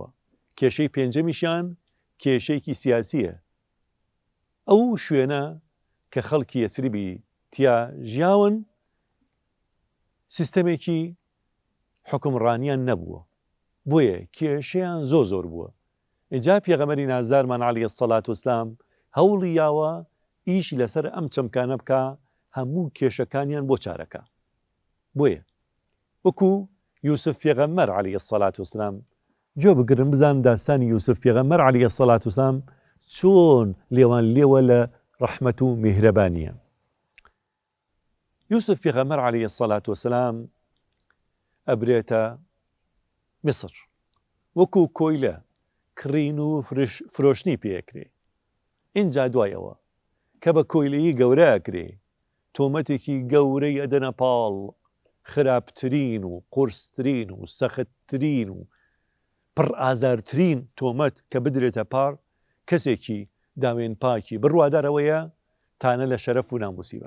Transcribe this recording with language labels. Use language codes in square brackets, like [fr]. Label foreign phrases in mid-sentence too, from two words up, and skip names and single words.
[ckb] کێشەی پێنجەمیشیان کێشەیەکی سیاسیە. ئەو شوێنە کە خەڵکی یەسریبی تیا ژیاون سیستەمێکی حکمڕانیان نەبووە، بۆیە کێشەیان زۆر بووە. اینجا پێغەمبەری نازدارمان [ar] عليه الصلاة والسلام [ckb] هەوڵی یاوە ئیشی لەسەر ئەم چەمکانە بکە، هەموو کێشەکانیان بۆ چارەکە. بۆیە وەکو یوسف پێغەمبەر [ar] عليه الصلاة والسلام [ckb] گوێ بگرن بزان داستانی یوسف پێغەمبەر [ar] عليه الصلاة والسلام [ckb] چۆن لێوان لێوە لە ڕەحمەت و میهرەبانیە. یوسف پێغەمبەر [ar] عليه الصلاة والسلام [ckb] ئەبرێتە میسر، وەکو کۆیلە کڕین و فرۆشتنی پێکرێ. اینجا دوایەوە کە بە کۆیلەیی گەورە ئەکرێ، تۆمەتێکی گەورەی ئەدەنە پاڵ، خراپترین و قورسترین و سەختترین و پڕ ئازارترین تۆمەت کە بدرێتە پار کەسێکی داوێن پاکی بڕوادارەوەیە تانە لە شەرەف و ناموسیبن.